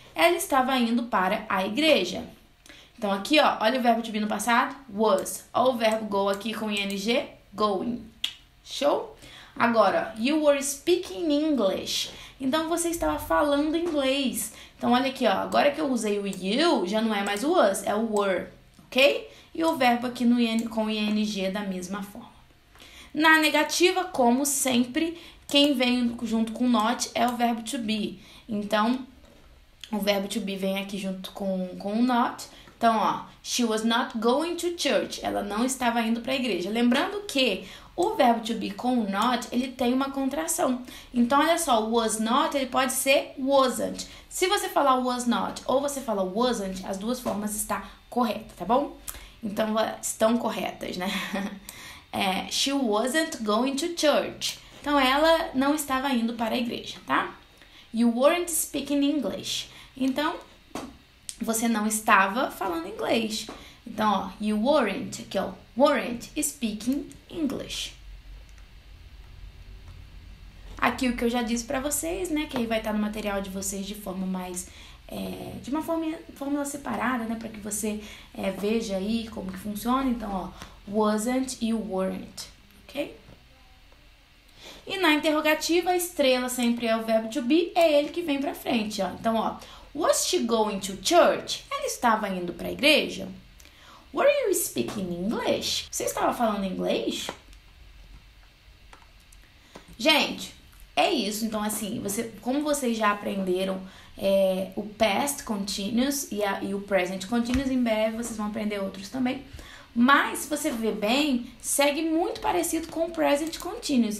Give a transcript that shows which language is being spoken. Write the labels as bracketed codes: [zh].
[pt] Ela estava indo para a igreja. Então, aqui, ó, olha o verbo [en] to be [pt] no passado, was. Olha o verbo go aqui com ing, going. Show? Agora, [en] you were speaking English. [pt] Então, você estava falando inglês. Então, olha aqui, ó, agora que eu usei o you, já não é mais o was, é o were, ok? E o verbo aqui com ing da mesma forma. Na negativa, como sempre, quem vem junto com not é o verbo to be. Então, o verbo to be vem aqui junto com o not. Então, ó, [en] she was not going to church. [pt] Ela não estava indo para a igreja. Lembrando que o verbo to be com o not, ele tem uma contração. Então, olha só, [en] was not, [pt] ele pode ser wasn't. Se você falar was not ou você fala wasn't, as duas formas estão corretas, tá bom? Então, estão corretas, né? [en] She wasn't going to church. [pt] Então, ela não estava indo para a igreja, tá? [en] You weren't speaking English. [pt] Então, você não estava falando inglês. Então, ó, [en] you weren't, [pt] aqui ó, [en] weren't speaking English. [pt] Aqui o que eu já disse pra vocês, né, que aí vai estar no material de vocês de forma mais, de uma fórmula separada, né, pra que você veja aí como que funciona. Então, ó, wasn't e weren't, ok? E na interrogativa, a estrela sempre é o verbo to be, é ele que vem pra frente, ó. Então, ó, [en] was she going to church? [pt] Ela estava indo para a igreja? [en] Were you speaking English? [pt] Você estava falando inglês? Gente, é isso. Então, assim, como vocês já aprenderam o past continuous e o present continuous, em breve vocês vão aprender outros também. Mas, se você ver bem, segue muito parecido com o present continuous.